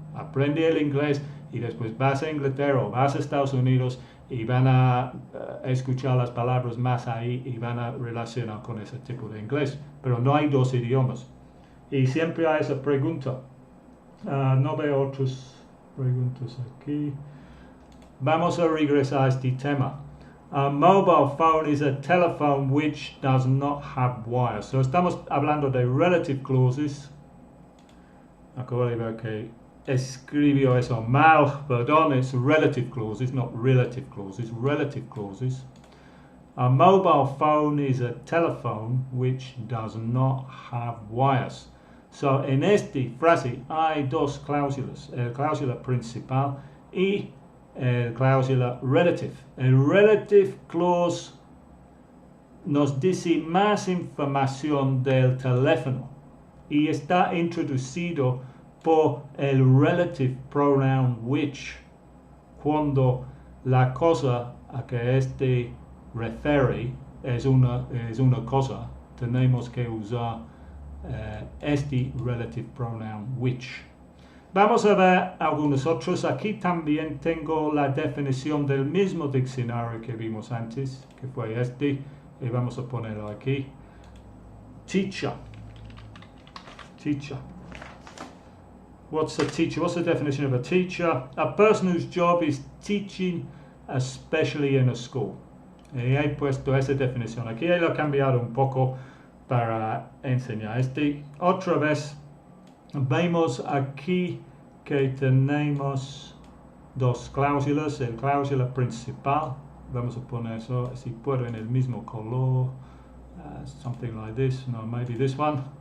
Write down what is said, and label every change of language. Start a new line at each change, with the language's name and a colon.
Spanish: Aprende el inglés y después vas a Inglaterra o vas a Estados Unidos y van a escuchar las palabras más ahí y van a relacionar con ese tipo de inglés. Pero no hay dos idiomas. Y siempre hay esa pregunta. No veo otras preguntas aquí. Vamos a regresar a este tema.
English: A mobile phone is a telephone which does not have wires.
Spanish: So estamos hablando de relative clauses. Acabo de ver que escribió eso mal. Perdón,
English: it's relative clauses, not relative clauses. Relative clauses. A mobile phone is a telephone which does not have wires.
Spanish: So en esta frase hay dos cláusulas, el cláusula principal y el cláusula relative. El relative clause nos dice más información del teléfono y está introducido por el relative pronoun which, cuando la cosa a que este refiere es una cosa, tenemos que usar este relative pronoun which. Vamos a ver algunos otros. Aquí también tengo la definición del mismo diccionario que vimos antes, que fue este, y vamos a ponerlo aquí.
English: Teacher. Teacher. What's a teacher? What's the definition of a teacher? A person whose job is teaching, especially in a school.
Spanish: Y he puesto esa definición aquí, lo he cambiado un poco para enseñar este. Otra vez vemos aquí que tenemos dos cláusulas. El cláusula principal, vamos a poner eso, si puedo, en el mismo color,
English: something like this,
Spanish: no,
English: maybe this one.